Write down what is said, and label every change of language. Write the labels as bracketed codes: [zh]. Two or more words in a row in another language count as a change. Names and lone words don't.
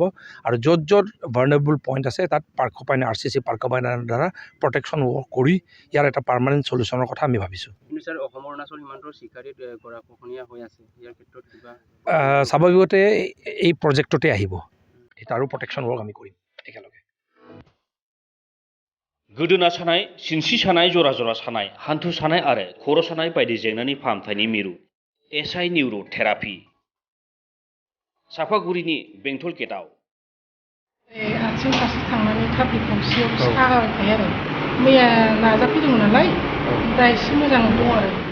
[as] আৰু য'ত য'ত [en] vulnerable point [as] আছে তাত পাৰ্কপাইন RCC পাৰ্কপাইনৰ দ্বাৰা [en] protection work [as] কৰি ইয়াৰ এটা [en] permanent solutionৰ [as] কথা আমি ভাবিছোঁ। কিন্তু ছাৰ অসম অৰুণাচল সীমান্তৰ চিকাৰীত গৰাখহনীয়া হৈ আছে, ইয়াৰ ক্ষেত্ৰত কিবা স্বাভাৱিকতে এই প্ৰজেক্টতে আহিব, তাৰো [en] protection work [as] আমি কৰিম একেলগে। [brx] गोदोना सानाय, सिनस्रि सानाय, जरा जरा सानाय, हान्थु सानाय आरो खर' सानाय बायदि जेंनानि फाहामथायनि मिरु SI [en] neuro therapy [brx] साफागुरिनि बेंटल गेटआव आथिं फारसे थांनानै थाफ्लि गंसेयाव सागाबाय आरो मैया नाजाफैदोंमोन नालाय दा एसे मोजां दं आरो।